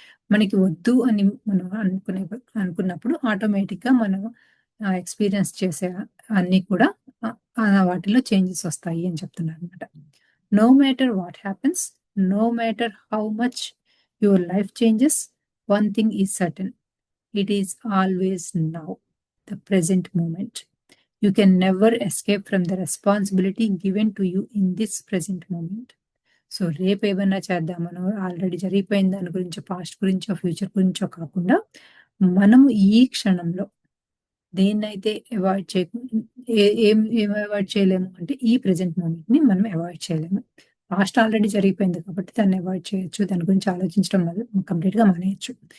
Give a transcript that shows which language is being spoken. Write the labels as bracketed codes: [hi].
[te] మనకి వద్దు అని మనం అనుకున్నప్పుడు ఆటోమేటిక్‌గా మనం ఎక్స్‌పీరియన్స్ చేసే అన్నీ కూడా వాటిలో చేంజెస్ వస్తాయి అని చెప్తున్నారనమాట. [en] No matter what happens, no matter how much your life changes, one thing is certain. It is always now, the present moment. You can never escape from the responsibility given to you in this present moment. [te] So, రేపు ఏమన్నా చేద్దామనో, already జరిగిపోయిన దాని గురించో, past గురించో, future గురించో కాకుండా, మనము ఈ క్షణంలో దేన్నైతే అవాయిడ్ ఏం అవాయిడ్ చేయలేము అంటే, ఈ ప్రెజెంట్ మూమెంట్‌ని మనం అవాయిడ్ చేయలేము. పాస్ట్ ఆల్రెడీ జరిగిపోయింది కాబట్టి దాన్ని అవాయిడ్ చేయొచ్చు. దాని గురించి ఆలోచించడం కంప్లీట్‌గా మానేయొచ్చు.